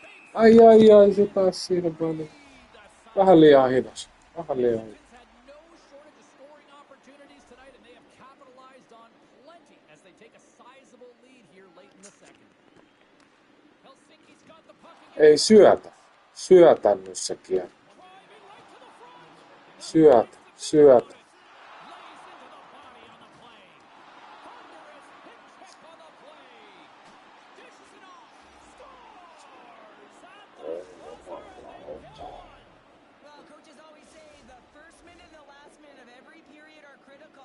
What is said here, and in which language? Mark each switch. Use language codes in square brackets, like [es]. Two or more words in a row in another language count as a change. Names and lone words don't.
[fi] Ai, se taas siinä paljon. Vähän liian hidas. Vähän liian hidas. [en] Had no shortage of scoring opportunities tonight, and they have capitalized on plenty as they take a sizable lead here late in the second. Helsinki's got the puck again. [fi] Ei syötä. Syötä nyt se kiekko. [en] Driving right to the front. [fi] Syötä. Syötä. [en] Lays into the body on the play. Thunderous hip check on the play. Dishes it off. Scores at the buzzer, and they get one. Well, coaches always say the first minute and the last minute of every period are critical.